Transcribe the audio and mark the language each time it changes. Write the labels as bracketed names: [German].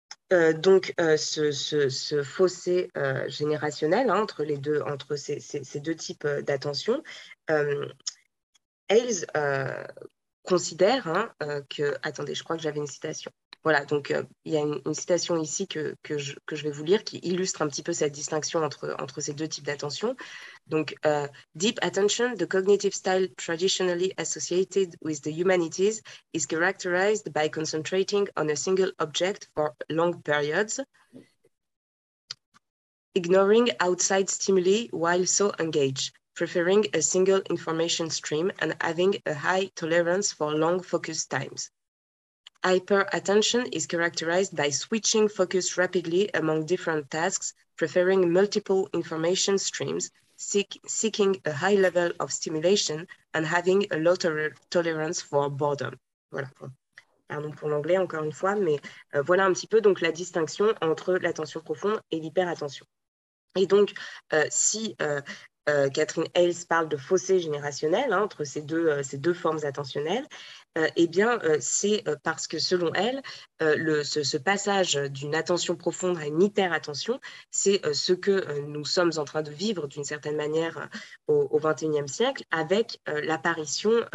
[French] Donc, ce fossé générationnel, hein, entre ces deux types d'attention, Hales considère, hein, que... Attendez, je crois que j'avais une citation. Voilà, donc il y a une citation ici que je vais vous lire qui illustre un petit peu cette distinction entre ces deux types d'attention. Donc, [English] deep attention, the cognitive style traditionally associated with the humanities, is characterized by concentrating on a single object for long periods, ignoring outside stimuli while so engaged, preferring a single information stream and having a high tolerance for long focus times. Hyperattention is characterized by switching focus rapidly among different tasks, preferring multiple information streams, seeking a high level of stimulation, and having a low tolerance for boredom. [French] Voilà. Pardon pour l'anglais, encore une fois, mais voilà un petit peu donc la distinction entre l'attention profonde et l'hyperattention. Et donc, si Catherine Hales parle de fossé générationnel, hein, entre ces deux formes attentionnelles, eh bien, c'est parce que selon elle, ce passage d'une attention profonde à une hyperattention, c'est ce que nous sommes en train de vivre d'une certaine manière au XXIe siècle, avec l'apparition